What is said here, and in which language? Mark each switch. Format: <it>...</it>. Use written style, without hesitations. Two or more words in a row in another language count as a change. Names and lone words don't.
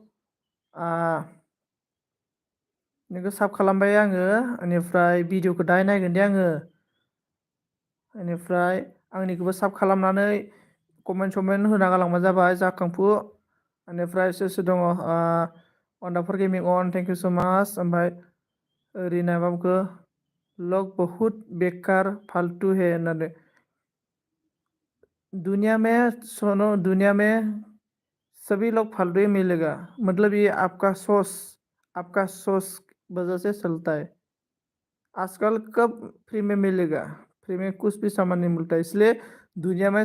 <brx>नोंखौ साब खालामबाय आङो बेनिफ्राय भिडिअखौ दाहाय नायगोन दे आङो बेनिफ्राय आंनिखौबो साब खालामनानै कमेन्ट समेन्ट होना गालांबानो जाबाय जाखांफु बेनिफ्राय सोर सोर दङ</brx> <en>wonderful gaming and thank you so much</en> <brx>ओमफ्राय रिना बाबुखौ</brx> <hi>लोग बहुत बेकार फालतू है</hi> <brx>होननानै</brx> <hi>दुनिया में सभी लोग फालतू ही मिलेगा मतलब ये आपका सोच वजह से चलता है आजकल कब फ्री में मिलेगा फ्री में कुछ भी सामान नहीं मिलता इसलिए दुनिया में</hi>